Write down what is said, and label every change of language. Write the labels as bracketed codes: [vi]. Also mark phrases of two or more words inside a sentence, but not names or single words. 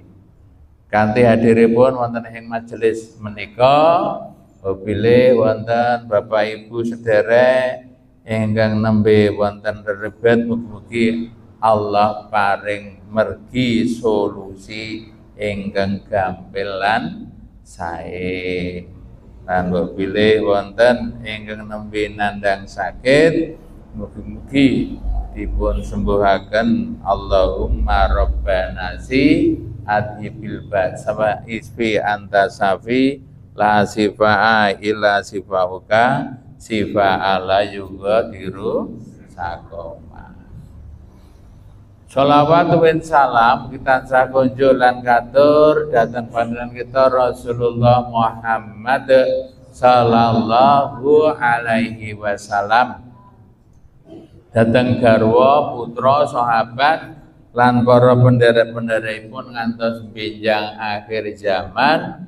[jv] Kanthi hadiripun wonten ing majelis menika apabila wonten Bapak Ibu sederek ingkang nembe wonten rebet, mugi-mugi Allah paring mergi solusi ingkang gampil lan sae. Lan apabila wonten ingkang nembe nandang sakit, mugi-mugi dipun sembuhaken. [ar] اللهم ربنا س أذهب البأس اشف أنت الشافي لا شفاء إلا شفاؤك شفاء لا يغادر سقما. صلوات وسلام [jv] kita sakonjo lan katur dhateng panjenengan kita Rasulullah Muhammad [ar] صلى الله عليه وسلم, [jv] dhateng garwa putra sahabat lan para pendherek-pendherekipun ngantos benjang akhir zaman.